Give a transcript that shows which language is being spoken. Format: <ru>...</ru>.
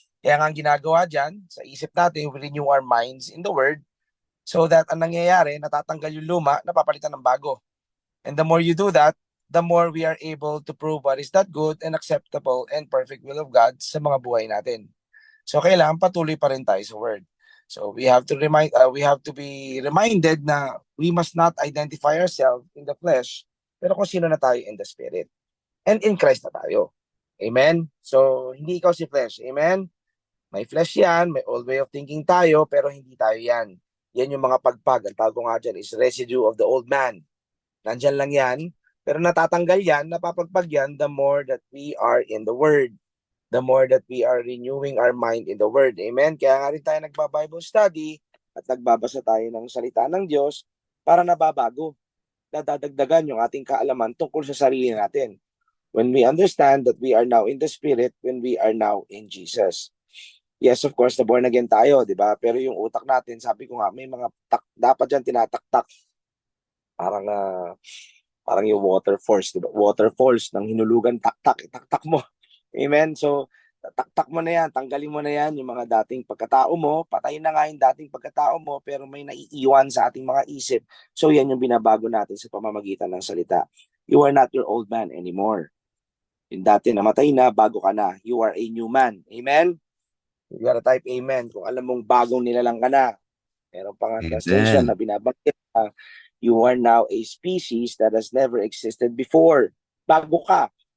<tl>Kaya nga ang ginagawa dyan, sa isip natin,</tl> <en>we renew our minds in the Word so that</en> <tl>ang nangyayari, natatanggal yung luma, napapalitan ng bago.</tl> <en>And the more you do that, the more we are able to prove what is that good and acceptable and perfect will of God</en> <tl>sa mga buhay natin. So kailangan patuloy pa rin tayo sa Word.</tl> <en>So we have to be reminded na we must not identify ourselves in the flesh,</en> <tl>pero kung sino na tayo</tl> <en>in the Spirit. And in Christ</en> <tl>na tayo. Amen? So, hindi ikaw si flesh. Amen? May flesh yan, may old way of thinking tayo, pero hindi tayo yan. Yan yung mga pagpag. Ang tawag ko nga dyan</tl> <en>is residue of the old man.</en> <tl>Nandyan lang yan, pero natatanggal yan, napapagpag yan,</tl> <en>the more that we are in the Word. The more that we are renewing our mind in the Word. Amen?</en> <tl>Kaya nga rin tayo nagba-Bible study at nagbabasa tayo ng salita ng Diyos para nababago. Nadadagdagan yung ating kaalaman tungkol sa sarili natin.</tl> <en>When we understand that we are now in the Spirit, when we are now in Jesus. Yes, of course,</en> <tl>na born again tayo, di ba? Pero yung utak natin, sabi ko nga, may mga dapat dyan tinataktak. Parang, parang yung water force, di ba? Water force ng hinulugan, taktak mo. Amen? So, taktak mo na yan, tanggalin mo na yan yung mga dating pagkatao mo, patayin na nga yung dating pagkatao mo, pero may naiiwan sa ating mga isip. So, yan yung binabago natin sa pamamagitan ng salita.</tl> <en>You are not your old man anymore.</en> <tl>Yung dati namatay na, bago ka na.</tl> <en>You are a new man.</en> <tl>Amen?</tl> <en>You gotta type amen</en> <tl>kung alam mong bagong nilalang ka na. Meron pa nga translation na</tl> <en>Amen.</en> <tl>binabanggit na</tl> <en>you are now a species that has never existed before.</en> <tl>Bago ka.</tl>